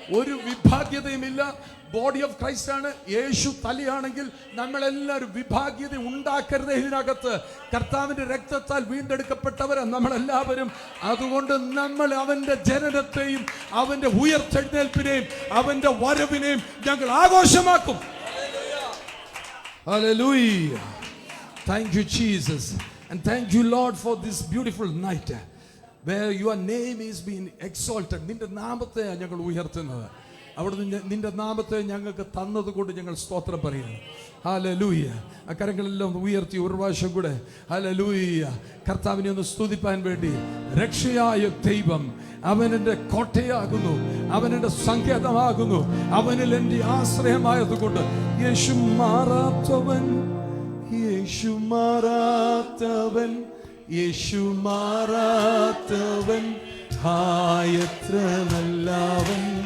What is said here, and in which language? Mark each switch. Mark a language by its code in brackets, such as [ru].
[ml] ഒരു വിഭാഗ്യതയുമില്ല. Body of Christ ആണ്. യേശു തലയാണെങ്കിൽ നമ്മളെല്ലാവരും വിഭാഗ്യത ഉണ്ടാക്കരുത്. ഇതിനകത്ത് കർത്താവിന്റെ രക്തത്താൽ വീണ്ടെടുക്കപ്പെട്ടവരാണ് നമ്മളെല്ലാവരും. അതുകൊണ്ട് നമ്മൾ അവന്റെ ജനനത്തെയും അവന്റെ ഉയർത്തെഴുന്നേൽപ്പിനെയും അവന്റെ വരവിനെയും ഞങ്ങൾ ആഘോഷമാക്കും. Hallelujah. [en] Thank you Jesus, and thank you Lord for this beautiful night where your name is being exalted. [ml] നിന്റെ നാമത്തെ ഞങ്ങൾ ഉയർത്തുന്നത്. അവിടുന്ന് നിന്റെ നാമത്തെ ഞങ്ങൾക്ക് തന്നത് കൊണ്ട് ഞങ്ങൾ സ്തോത്രം പറയുന്നു. ഹല്ലേലൂയ. ആ കരങ്ങളെല്ലാം ഉയർത്തി ഒരു പ്രാവശ്യം കൂടെ ഹല്ലേലൂയ. കർത്താവിനെ ഒന്ന് സ്തുതിപ്പാൻ വേണ്ടി. രക്ഷയായ ദൈവം അവൻ എൻ്റെ കോട്ടയാകുന്നു, അവൻ എൻ്റെ സങ്കേതമാകുന്നു, അവനിൽ എൻ്റെ ആശ്രയമായതുകൊണ്ട് യേശു മാറാത്തവൻ, യേശു മാറാത്തവൻ, യേശു മാറാത്തവൻ, എത്ര നല്ലവൻ.